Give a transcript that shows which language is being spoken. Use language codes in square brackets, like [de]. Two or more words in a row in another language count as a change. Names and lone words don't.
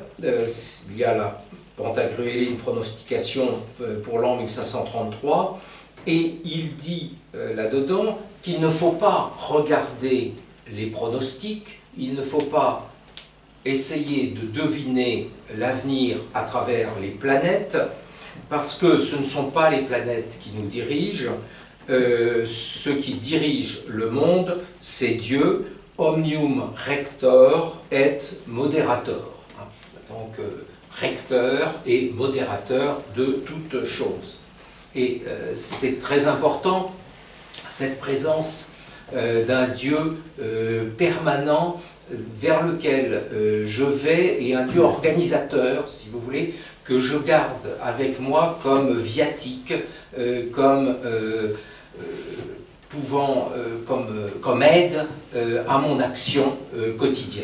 [fr] Il y a la Pantagruéline pronostication pour l'an 1533, et il dit là-dedans qu'il ne faut pas regarder les pronostics, il ne faut pas essayer de deviner l'avenir à travers les planètes, parce que ce ne sont pas les planètes qui nous dirigent, ce qui dirige le monde, c'est Dieu, [la] omnium rector et moderator. [fr] Donc, recteur et modérateur de toutes choses. Et c'est très important, cette présence d'un Dieu permanent vers lequel je vais, et un Dieu organisateur, si vous voulez, que je garde avec moi comme viatique, comme comme aide à mon action quotidienne.